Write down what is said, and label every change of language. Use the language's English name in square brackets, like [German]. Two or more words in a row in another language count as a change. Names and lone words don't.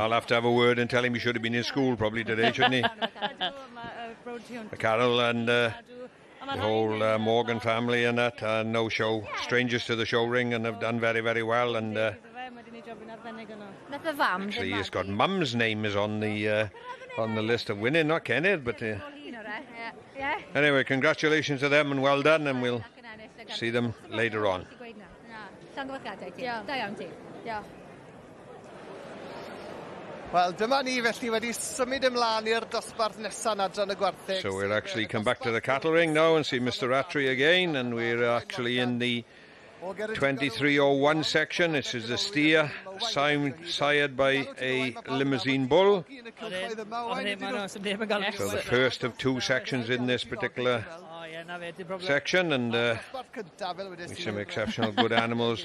[English] I'll have to have a word and tell him he should have been in school probably today, shouldn't he? Carol and the whole Morgan family and that, no show, strangers to the show ring, and have done very, very well. And actually, he's got Mum's name is on the list of winning, not Kenneth, but anyway, congratulations to them and well done, and we'll see them later on. [Welsh] Wel, dyma ni felly wedi symud ymlaen i'r dosbarth nesaf adran y gwartheg. [English] So we'll actually come back to the cattle ring now and see Mr. Rattray again, and we're actually in the 2301 section. This is the steer, sired by a Limousin bull. So the first of two sections in this particular section, and some exceptional good animals.